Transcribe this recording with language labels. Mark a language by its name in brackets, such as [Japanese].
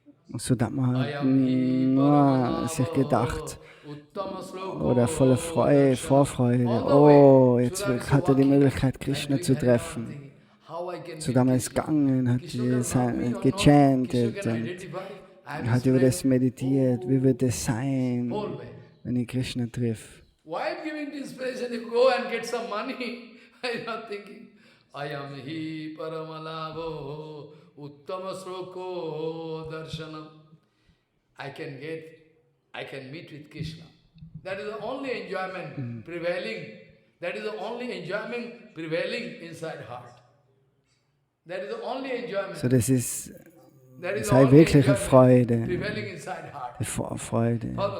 [German] Und Sudama hat nur sich gedacht, oder voller Vorfreude, oh, jetzt hat er die Möglichkeit, Krishna zu treffen. Sudama ist gegangen, hat gechantet und hat über das meditiert, wie wird es sein, wenn ich Krishna triff. [English] Why giving this inspiration? You go and get some money. I'm not thinking, I am [Sanskrit] hi paramalabho uttama sroko darshanam. [English] I can meet with Krishna. That is the only enjoyment prevailing. That is the only enjoyment prevailing inside heart. That is the only enjoyment. [German] So das ist seine wirkliche Freude, die Vorfreude.